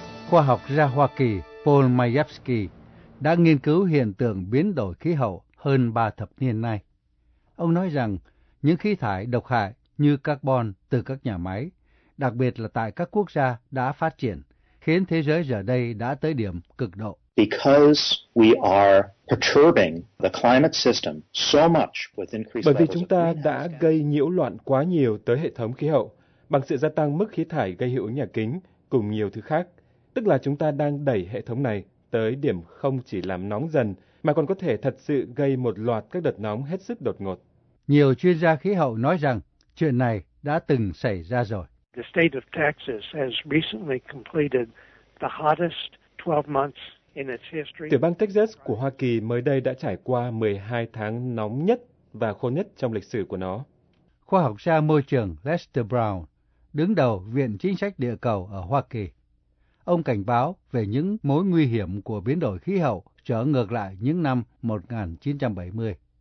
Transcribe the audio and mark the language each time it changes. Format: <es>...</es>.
<vi>Khoa học gia Hoa Kỳ Paul Majewski đã nghiên cứu hiện tượng biến đổi khí hậu hơn 3 thập niên nay. Ông nói rằng những khí thải độc hại như carbon từ các nhà máy, đặc biệt là tại các quốc gia đã phát triển, khiến thế giới giờ đây đã tới điểm cực độ.</vi> <en>Because we are perturbing the climate system so much with increased.</en> <vi>Bởi vì chúng ta đã gây nhiễu loạn quá nhiều tới hệ thống khí hậu bằng sự gia tăng mức khí thải gây hiệu ứng nhà kính cùng nhiều thứ khác. Tức là chúng ta đang đẩy hệ thống này tới điểm không chỉ làm nóng dần, mà còn có thể thật sự gây một loạt các đợt nóng hết sức đột ngột. Nhiều chuyên gia khí hậu nói rằng chuyện này đã từng xảy ra rồi.</vi> <en>The state of Texas has recently completed the hottest 12 months in its history.</en> <vi>Tiểu bang Texas của Hoa Kỳ mới đây đã trải qua 12 tháng nóng nhất và khô nhất trong lịch sử của nó. Khoa học gia môi trường Lester Brown, đứng đầu Viện Chính sách Địa cầu ở Hoa Kỳ, ông cảnh báo về những mối nguy hiểm của biến đổi khí hậu trở ngược lại những năm 1970.</vi>